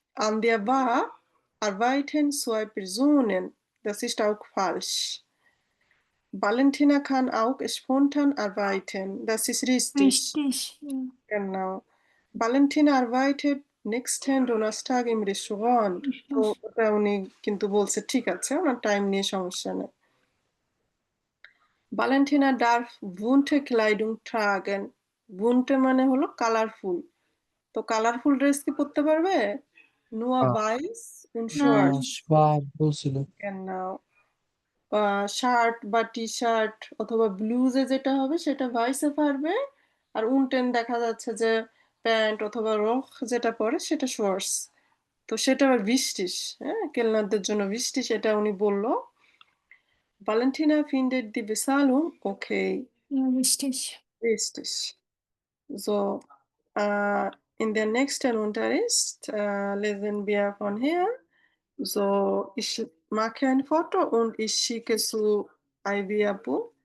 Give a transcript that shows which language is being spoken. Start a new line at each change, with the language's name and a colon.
German: An der Bar arbeiten 2 Personen. Das ist auch falsch. Valentina kann auch spontan arbeiten. Das ist richtig. Richtig. Ja. Genau. Valentina arbeitet nächsten Donnerstag im Restaurant.
Bangla: তো ওটা উনি কিন্তু বলছে ঠিক আছে, ওনার time নিয়ে সমস্যা নেই।
German: Valentina darf bunte Kleidung tragen. Bunte
Bangla: মানে হলো কালারফুল। তো কালারফুল ড্রেস কি পরতে পারবে?
German: Nur weiß und schwarz.
Bangla: schwarz বলছিল।
German: Genau.
Bangla: শার্ট বা টি-শার্ট অথবা ব্লুজে যেটা হবে সেটা ভাইসে পারবে, আর উনটেন দেখা যাচ্ছে যে প্যান্ট অথবা রক যেটা পরে সেটা শর্টস। তো সেটা আবার wichtig, হ্যাঁ? কেলনারদের জন্য wichtig এটা উনি বলল।
German: Valentina findet die Bezahlung okay. Ja, wichtig. Richtig. So, in der nächsten Unterricht lesen wir von hier. So, ich mache ein Foto und ich schicke zu Ivy Apu.